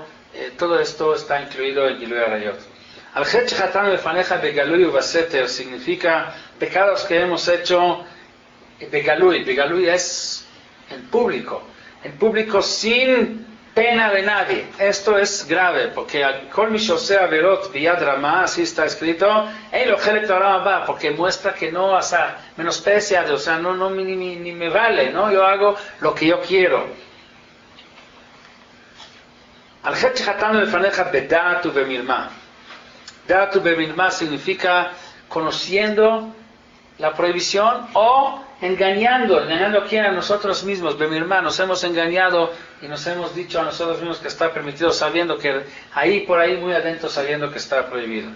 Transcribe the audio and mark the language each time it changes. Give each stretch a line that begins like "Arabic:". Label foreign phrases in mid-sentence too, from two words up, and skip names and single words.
Spanish: Todo esto está incluido en
Hebrew: גילוי עריות. על חטא שחטאנו לפניך בגלוי ובסתר
Spanish: significa pecados que hemos hecho begalui. Begalui es en público sin pena de nadie. Esto es grave, porque
Hebrew: כל מי שעושה עבירות ביד רמה,
Spanish: así está escrito, porque muestra que no, o sea, menosprecia, o sea, no ni me vale, ¿no? Yo hago lo que yo quiero.
Hebrew: על חטא שחטאנו לפניך בדעת ובמרמה. דעת ובמרמה
Spanish: significa conociendo la prohibición o engañando a quién, a nosotros mismos, Bemirma, nos hemos engañado y nos hemos dicho a nosotros mismos que está permitido, sabiendo que ahí, por ahí, muy adentro, sabiendo que está prohibido.